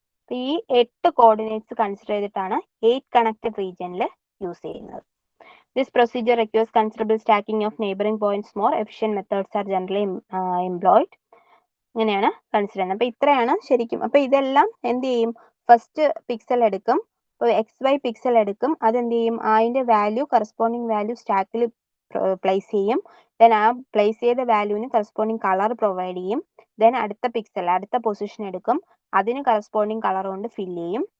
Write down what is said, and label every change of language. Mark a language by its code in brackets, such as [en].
[ml] ഈ 8 coordinates consider ചെയ്തിട്ടാണ് 8 connected റീജിയനിൽ യൂസ് ചെയ്യുന്നത്. [en] This procedure requires considerable stacking of neighboring points. More efficient methods are generally employed. [ml] ഇങ്ങനെയാണ് consider ചെയ്യുന്നത്. അപ്പോൾ ഇത്രയാണ് ശരിക്കും. അപ്പോൾ ഇതെല്ലാം എന്ത് ചെയ്യും? ഫസ്റ്റ് പിക്സൽ എടുക്കും, ഇപ്പോൾ XY പിക്സൽ എടുക്കും, അതെന്ത് ചെയ്യും? അതിൻ്റെ വാല്യൂ കറസ്പോണ്ടിങ് വാല്യൂ സ്റ്റാക്കിൽ പ്ലേസ് ചെയ്യും. ദെൻ ആ പ്ലേസ് ചെയ്ത വാല്യൂവിന് കറസ്പോണ്ടിങ് കളർ പ്രൊവൈഡ് ചെയ്യും. ദെൻ അടുത്ത പിക്സൽ അടുത്ത പൊസിഷൻ എടുക്കും, അതിന് കറസ്പോണ്ടിങ് കളർ കൊണ്ട് ഫില്ല് ചെയ്യും.